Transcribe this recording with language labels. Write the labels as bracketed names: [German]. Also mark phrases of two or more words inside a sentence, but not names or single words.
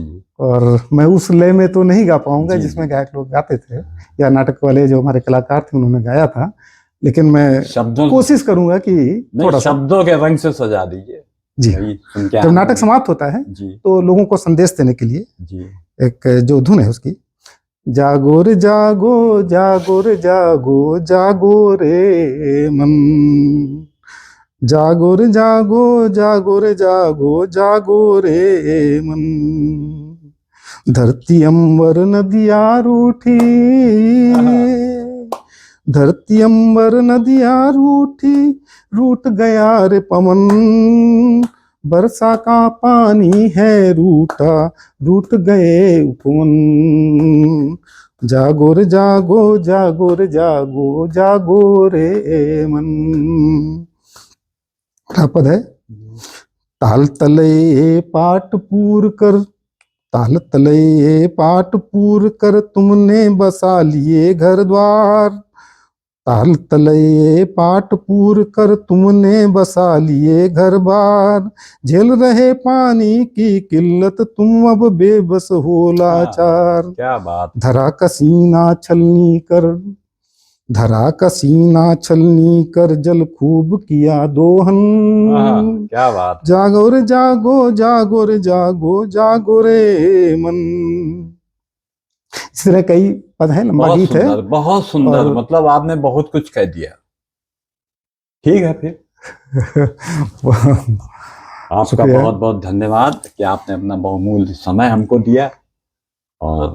[Hindi] और मैं उस लय में तो नहीं गा पाऊंगा जी, जिसमें गायक लोग गाते थे, या नाटक वाले जो हमारे कलाकार थे उन्होंने गाया था, लेकिन मैं शब्दों कोशिश करूंगा कि नहीं, थोड़ा सा। शब्दों के रंग से सजा दीजिए। जी, वही सुन के जब आनंद नाटक समाप्त होता है जी तो लोगों को संदेश देने के लिए जी एक जो धुन है उसकी, जागो रे जागो जागो रे जागो जागो रे मन, जागो रे जागो जागो रे जागो जागो रे मन, धरती अंबर नदिया रूठी, धरती अंबर नदिया रूठी, रूठ गया रे पवन, बरसा का पानी है रूठा, रूठ गए उपवन, जागो रे जागो जागो रे जागो जागो रे मन। क्या पद है? ताल तले पाट पूर कर, ताल तले पाट पूर कर तुमने बसा लिए घर द्वार, ताल तले पाट पूर कर तुमने बसा लिए घर बार, झेल रहे पानी की किल्लत तुम अब बेबस हो लाचार, क्या बात। धरा का सीना छलनी कर, धरा का सीना छलनी कर जल खूब किया दोहन, क्या बात। जागो रे जागो जागो रे जागो जागो रे मन। इस तरह कई पद है, लंबा बहुत गीत है। सुंदर, बहुत सुंदर। और- मतलब आपने बहुत कुछ कह दिया। ठीक है फिर आपका शुक्रिया। बहुत बहुत धन्यवाद कि आपने अपना बहुमूल्य समय हमको दिया, और